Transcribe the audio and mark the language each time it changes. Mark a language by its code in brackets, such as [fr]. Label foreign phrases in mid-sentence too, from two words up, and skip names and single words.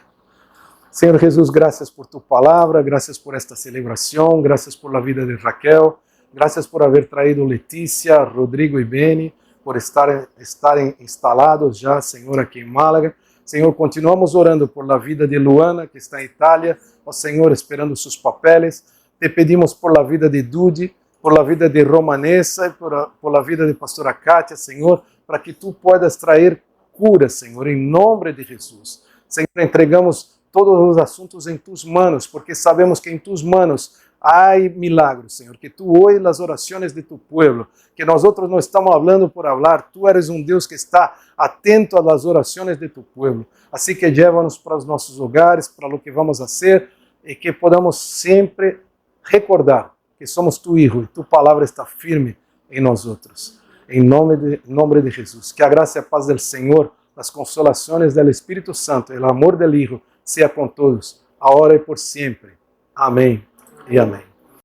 [pt] Senhor Jesus, graças por tu palavra, graças por esta celebração, graças [es] por la vida [pt] de Raquel, graças [es] por haber traído [pt] Letícia, Rodrigo e Beni, por estarem instalados já, Senhor, aqui em Málaga. Senhor, continuamos orando [es] por la vida [pt] de Luana, que está em Itália, ó Senhor, esperando seus papeles. [es] Te pedimos por la vida de Dudy, por la vida de Romanesa, por la vida de pastora Kátia, Senhor, para que tu puedas trazer cura, Senhor, em nome de Jesus. [pt] Senhor, entregamos todos os assuntos em [es] tus manos, [pt] porque sabemos que em [es] tus manos [pt] há milagros, Senhor, que tu ouves as orações de [es] tu pueblo, [pt] que nós outros não estamos falando por falar, [es] tu eres [pt] um Deus que está atento às orações de [es] tu pueblo. [pt] Assim que leva-nos para os nossos hogares, para o que vamos fazer, e que podamos sempre recordar que somos [es] tu Hijo [pt] e tu palavra está firme em nós outros. Em nome de Jesus. Que a graça e a paz do Senhor, as consolações do Espírito Santo e o amor do Hijo seja com todos, agora e por sempre. Amém e amém.